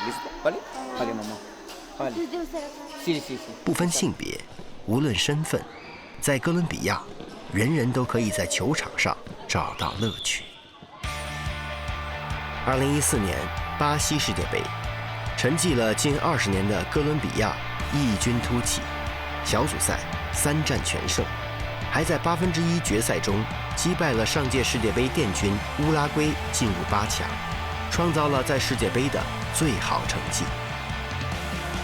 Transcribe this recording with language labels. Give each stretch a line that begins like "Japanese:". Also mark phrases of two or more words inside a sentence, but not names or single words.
Spanish: ¿Listo? ¿Vale? Vale, mamá. Vale. Sí, sí, sí.
Chinese: 不分性别，无论身份，在哥伦比亚，人人都可以在球场上找到乐趣。2014年巴西世界杯，沉寂了近20年的哥伦比亚异军突起，小组赛3战全胜，还在1/8决赛中击败了上届世界杯殿军乌拉圭，进入8强，创造了在世界杯的最好成绩。